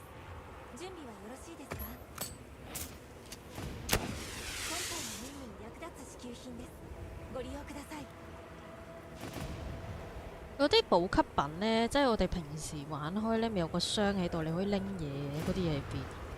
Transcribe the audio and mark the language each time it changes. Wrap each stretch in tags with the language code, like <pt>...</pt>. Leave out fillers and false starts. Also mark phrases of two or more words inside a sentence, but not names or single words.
<ja>準備はよろしいですか？今回の任務に役立つ支給品です。ご利用ください。</ja> <yue>嗰啲補給品呢，即係我哋平時玩開呢，咪有個箱喺度，你可以拎嘢嗰啲嘢喺邊？</yue>